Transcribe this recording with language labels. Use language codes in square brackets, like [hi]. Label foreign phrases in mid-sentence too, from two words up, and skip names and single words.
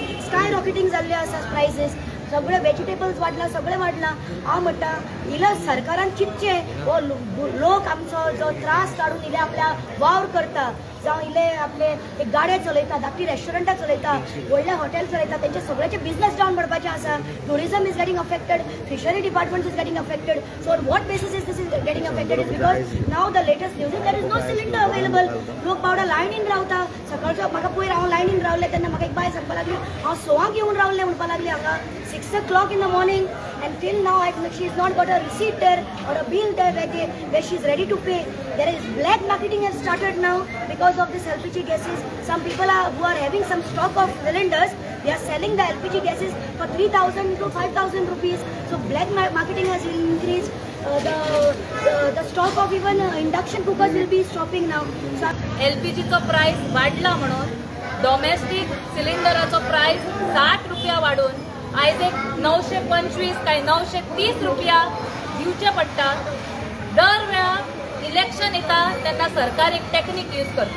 [en] sky rocketing [kok] जाल्ले आसा प्रायसीस. सगळे वेजिटेबल्स वाडला, सगळें वाडला. हांव म्हणटा इला सरकारान चिंतचें. हो लोक आमचो जो त्रास काडून इले आपल्या वावर करता, जावं इले आपले गाडे चलयता, धाकटी रेस्टॉरंटां चलयता, व्हडले हॉटेल चलयता, तेंचे सगळ्याचे बिझनेस डावन पडपाचें आसा. [en] tourism is getting affected, fishery department is getting affected. so on what basis is this is getting affected is because now the latest news is there is no cylinder available. [kok] लोक बावडा लायनीन रावता. सकाळचो म्हाका पयर हांव लायनीन रावले तेन्ना म्हाका एक बाय सांगपा लागली हांव 6 येवन रावलें म्हणपा लागली हांगा [en] 6 o'clock in the morning, and till now she has not got a receipt there or a bill there where she is ready to pay. There is black marketing has started now because of this LPG gases. Some people who are having some stock of cylinders, they are selling the LPG gases for 3,000 to 5,000 rupees. So black marketing has increased. The stock of even induction cookers will be stopping now. So [kok] LPGचो प्राइस वाडला म्हणून डोमेस्टीक सिलिंडराचो प्राइस 60 रुपया वाडून आयज एक 925 काय 930 रुपया दिवचे पडटात. दर वेळा इलेक्शन येता तेन्ना सरकार एक [en] technique use [kok] करता.